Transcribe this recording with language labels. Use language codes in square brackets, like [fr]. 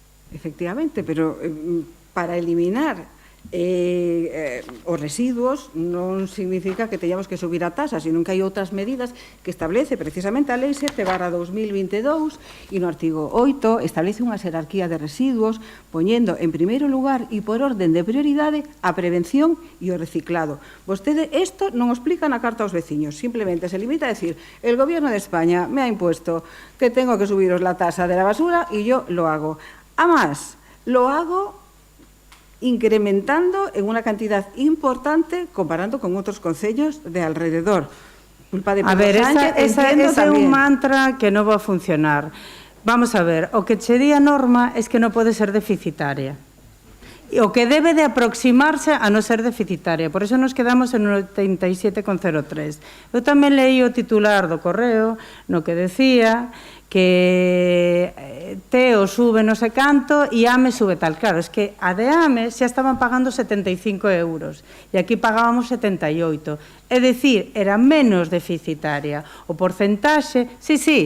[gl] Efectivamente, pero para eliminar os residuos non significa que teñamos que subir a tasa, sino que hai outras medidas que establece precisamente a lei 7/2022 e no artigo 8 establece unha xerarquía de residuos poñendo en primeiro lugar e por orden de prioridade a prevención e o reciclado. Vostede isto non o explica na carta aos veciños, simplemente se limita a decir [es] el gobierno de España me ha impuesto que tengo que subiros la tasa de la basura y yo lo hago. A más, lo hago incrementando en una cantidad importante comparando con otros concellos de alrededor. Culpa de Pedro Sánchez, [gl] ese é un mantra que non va a funcionar. Vamos a ver, o que che di a norma es que non pode ser deficitaria. O que debe de aproximarse a non ser deficitaria. [es] Por eso nos quedamos en 87,03. [gl] Eu tamén leí o titular do Correo no que decía que Teo sube [es] no sé canto [gl] e AME sube tal. Claro, es que a de AME xa estaban pagando 75 euros e aquí pagábamos 78. É dicir, era menos deficitaria. O porcentaxe, sí.